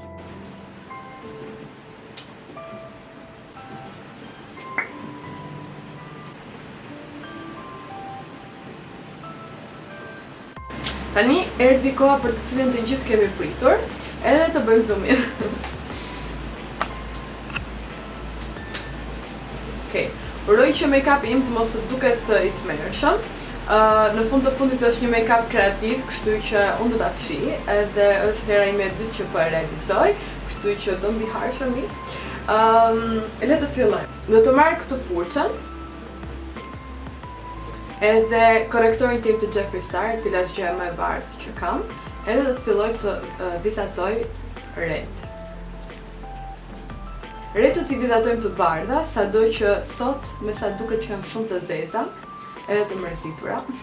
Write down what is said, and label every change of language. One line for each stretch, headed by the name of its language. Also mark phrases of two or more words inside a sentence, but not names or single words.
Albanian: Tani erdhi koha për të cilën të gjithë kemi pritur, edhe të bëjmë zoomin. Okej, uroj që make-up im të mos të duket i tmerrshëm. Në fund të fundit është një make-up kreativ, kështu që unë do ta fshi, edhe është hera ime e dytë që po e realizoj, kështu që
English: don't be harsh on me.
Albanian: Le të fillojmë. Do të marr këtë furçën, edhe korektorin tim të Jeffree Star, e cila është gjëja më e bardhë që kam, edhe do të filloj të vizatoj ret. Retët i vizatojmë të bardha, sado që sot me sa duket që janë shumë të zeza, edhe të mërzitura.